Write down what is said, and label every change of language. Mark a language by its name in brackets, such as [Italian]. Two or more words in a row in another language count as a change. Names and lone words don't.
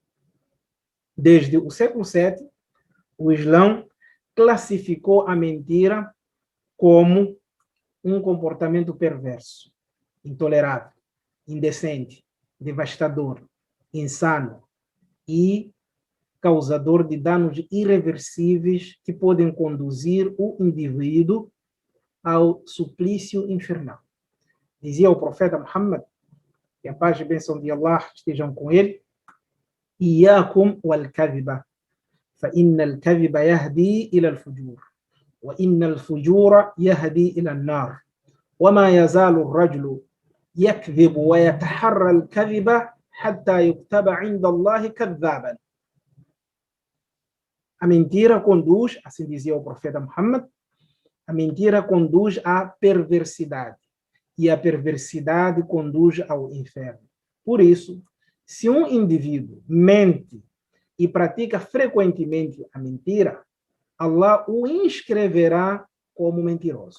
[Portuguese] Desde o século VII, o Islã classificou a mentira como um comportamento perverso, intolerável, indecente, devastador, insano e causador de danos irreversíveis que podem conduzir o indivíduo ao suplício infernal. Dizia o profeta Muhammad, que a paz e a bênção de Allah estejam com ele: [Arabic] إياكم والكذب, فإن الكذب يهدي إلى الفجور وإن الفجور يهدي إلى النار وما يزال الرجل يكذب ويتحرى الكذب حتى يكتب عند الله كذابا. [Portuguese] A mentira conduz, assim dizia o profeta Muhammad, a mentira conduz à perversidade e a perversidade conduz ao inferno. Por isso, se um indivíduo mente e pratica frequentemente a mentira, Allah o inscreverá como mentiroso.